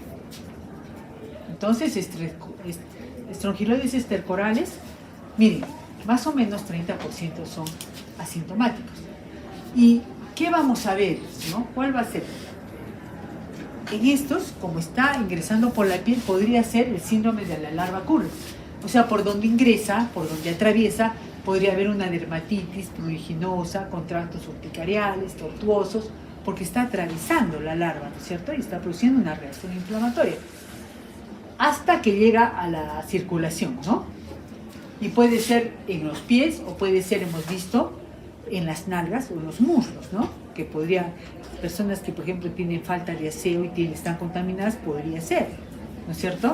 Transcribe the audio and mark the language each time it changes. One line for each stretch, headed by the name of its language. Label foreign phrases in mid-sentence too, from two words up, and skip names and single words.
Spanish: Entonces, estrongiloides estercorales, miren, más o menos 30% son asintomáticos. ¿Y qué vamos a ver, no? ¿Cuál va a ser? En estos, como está ingresando por la piel, podría ser el síndrome de la larva Krull. O sea, por donde ingresa, por donde atraviesa, podría haber una dermatitis pruriginosa, contractos urticariales, tortuosos, porque está atravesando la larva, ¿no es cierto? Y está produciendo una reacción inflamatoria. Hasta que llega a la circulación, ¿no? Y puede ser en los pies o puede ser, hemos visto, en las nalgas o en los muslos, ¿no? Que podría, personas que por ejemplo tienen falta de aseo y están contaminadas, podría ser, ¿no es cierto?